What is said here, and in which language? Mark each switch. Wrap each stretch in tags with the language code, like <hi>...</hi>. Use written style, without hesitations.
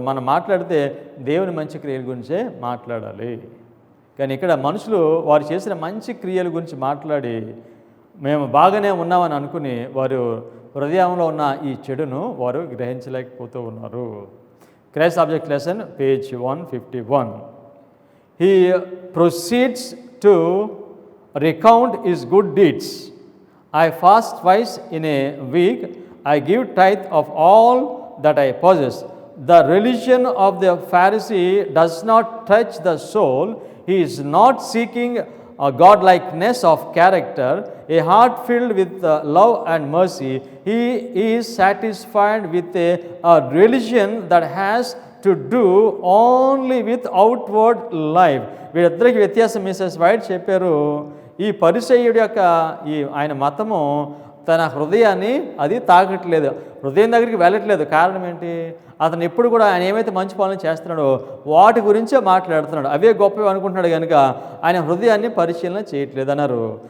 <te>మనం మాట్లాడితే దేవుని మంచి క్రియల గురించే మాట్లాడాలి. కానీ ఇక్కడ మనుషులు వారు చేసిన మంచి క్రియల గురించి మాట్లాడి మేము బాగానే ఉన్నామని అనుకుని వారు హృదయంలో ఉన్న ఈ చెడును వారు గ్రహించలేకపోతూ ఉన్నారు.</te> <en>Christ object lesson page 151. He proceeds to recount his good deeds. I fast twice in a week. I give tithe of all that I possess. The religion of the Pharisee does not touch the soul. He is not seeking a godlikeness of character, a heart filled with love and mercy. He is satisfied with a religion that has to do only with outward life.</en> <te>వీళ్ళిద్దరికి వ్యత్యాసం Mrs white చెప్పారు. ఈ పరిసయ్యుడి యొక్క ఆయన మతము తన హృదయాన్ని అది తాకట్లేదు, హృదయం దగ్గరికి వెళ్ళట్లేదు. కారణం ఏంటి? అతను ఎప్పుడు కూడా ఆయన ఏమైతే మంచి పనులు చేస్తున్నాడో వాటి గురించే మాట్లాడుతున్నాడు, అవే గొప్పవి అనుకుంటున్నాడు కనుక ఆయన హృదయాన్ని పరిశీలన చేయట్లేదు అన్నారు.</te>